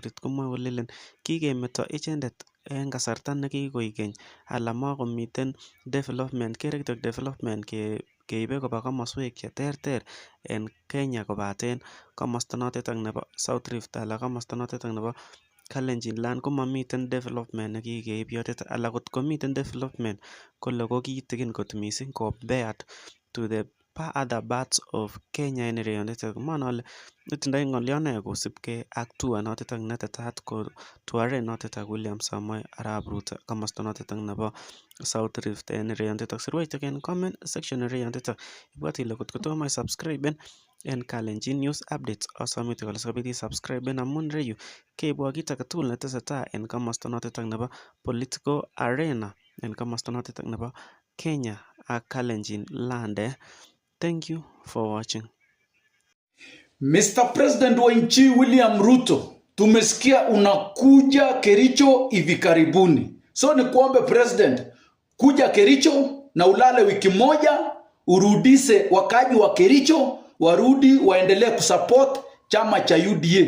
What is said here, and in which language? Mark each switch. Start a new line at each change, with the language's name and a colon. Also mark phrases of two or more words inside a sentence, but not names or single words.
Kalenjin: Rift komwoe kolelen kikemeto ichendet en kasarta nekikoik keny ala makomiten development kere kityo development keibe koba komoswek cheterter en Kenya kobaten komosta notetak nebo South Rift ala komosta notetak nebo Kalenjin land komamiten development nekikeib yotetak ala kot komiten development kole ko kitigin kot mising
English: compared to the other parts of Kenya
Kalenjin: en ireyonitetak. Mwoe ale itindoi ng'olyon ne kosibgei ak tour notetak netetat kotuaren notetak William Samoei Arap Ruto komosta notetak nebo South Rift en ireyonitetak. Sirwa kityo en
English: comment section
Kalenjin: ireyonitetak ibwat ile kot kotomo isubscriben en Kalenjin News Updates asome kityo kole sikobit isubscriben amun ireyu keibwo kit agetugul netesetai en komosta notetak nebo
English: political arena
Kalenjin: en komosta notetak nebo Kenya ak Kalenjin land.
English: Thank you for watching.
Swahili: Mr. President wa nchi William Ruto, tumesikia unakuja Kericho hivi karibuni. So ni kuombe President, kuja Kericho na ulale wiki moja, urudise wakaji wa Kericho, warudi waendelee kusupport chama cha UDA.